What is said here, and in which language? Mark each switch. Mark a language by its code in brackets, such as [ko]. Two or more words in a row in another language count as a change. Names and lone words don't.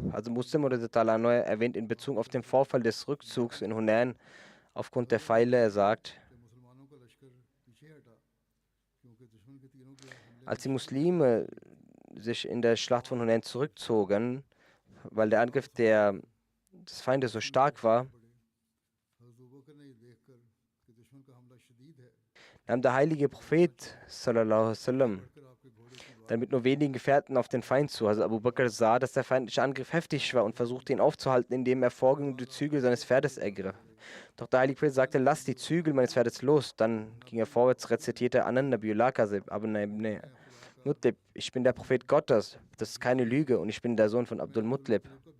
[de] Also Muslim oder Ta'ala erwähnt in Bezug auf den Vorfall des Rückzugs in Hunain aufgrund der Pfeile, er sagt: Als die Muslime sich in der Schlacht von Hunain zurückzogen, weil der Angriff des Feindes so stark war, nahm der heilige Prophet [ar] صلى الله عليه وسلم [de] dann mit nur wenigen Gefährten auf den Feind zu. Also Abu Bakr sah, dass der feindliche Angriff heftig war und versuchte ihn aufzuhalten, indem er vorging und die Zügel seines Pferdes ergriff. Doch der heilige Prophet sagte: Lass die Zügel meines Pferdes los. Dann ging er vorwärts, rezitierte: [ar] أنا النبي لا كذب، أنا ابن مطلب, [de] ich bin der Prophet Gottes, das ist keine Lüge und ich bin der Sohn von Abdul Muttalib.